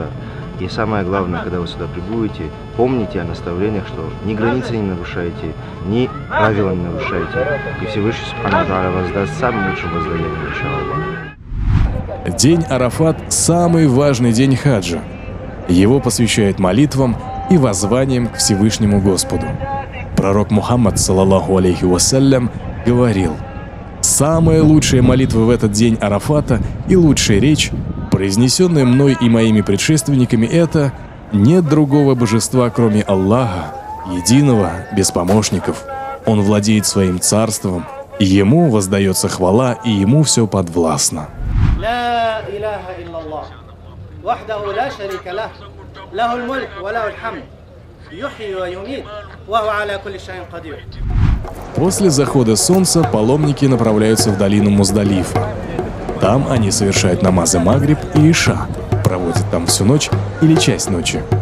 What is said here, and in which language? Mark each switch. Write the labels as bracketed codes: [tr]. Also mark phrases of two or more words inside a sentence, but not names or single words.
[ru] И самое главное, когда вы сюда прибудете, помните о наставлениях, что ни границы не нарушайте, ни правила не нарушайте. И Всевышний [ar] سبحانه وتعالى [ru] воздаст самым лучшим воздаянием, [ar] إن شاء الله. [ru] День Арафат – самый важный день хаджа. Его посвящают молитвам и воззваниям к Всевышнему Господу. Пророк Мухаммад, [ar] صلى الله عليه وسلم, [ru] говорил: «Самая лучшая молитва в этот день Арафата и лучшая речь, произнесенная мной и моими предшественниками, это: нет другого божества, кроме Аллаха, единого, без помощников. Он владеет своим царством, ему воздается хвала, и ему все подвластно». [ar] وحده لا شريك له له الملك وله الحمد يحيي ويميت وهو على كل شيء قدير. [ru] После захода солнца паломники направляются в долину Муздалифа. Там они совершают намазы Магриб и Иша, проводят там всю ночь или часть ночи.